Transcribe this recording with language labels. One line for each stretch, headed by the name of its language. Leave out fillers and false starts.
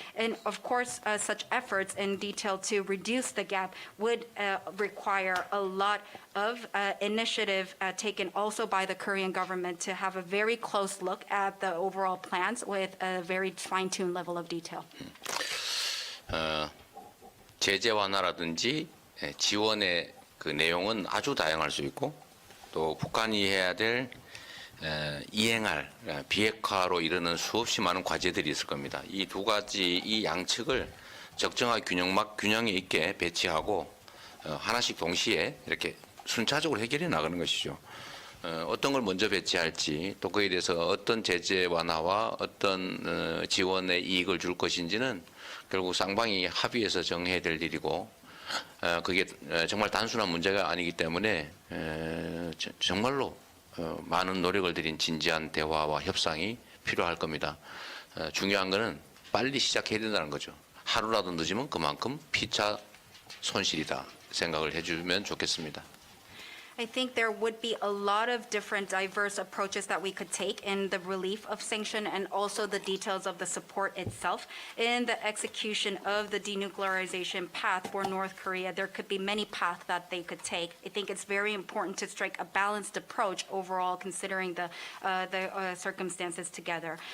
English: And of course, such efforts in detail to reduce the gap would require a lot of initiative taken also by the Korean government to have a very close look at the overall plans with a very fine-tuned level of detail.
Korean: 제재 완화라든지 지원의 그 내용은 아주 다양할 수 있고, 또 북한이 해야 될 이행할 비핵화로 이르는 수없이 많은 과제들이 있을 겁니다. 이 두 가지 이 양측을 적정한 균형이 있게 배치하고 하나씩 동시에 이렇게 순차적으로 해결해 나가는 것이죠. 어떤 걸 먼저 배치할지, 또 그에 대해서 어떤 제재 완화와 어떤 지원의 이익을 줄 것인지는 결국 쌍방이 합의해서 정해야 될 일이고, 그게 정말 단순한 문제가 아니기 때문에 정말로 많은 노력을 들인 진지한 대화와 협상이 필요할 겁니다. 중요한 것은 빨리 시작해야 된다는 거죠. 하루라도 늦으면 그만큼 피차 손실이다 생각을 해주면 좋겠습니다.
English: I think there would be a lot of different diverse approaches that we could take in the relief of sanction and also the details of the support itself. In the execution of the denuclearization path for North Korea, there could be many paths that they could take. I think it's very important to strike a balanced approach overall, considering the circumstances together.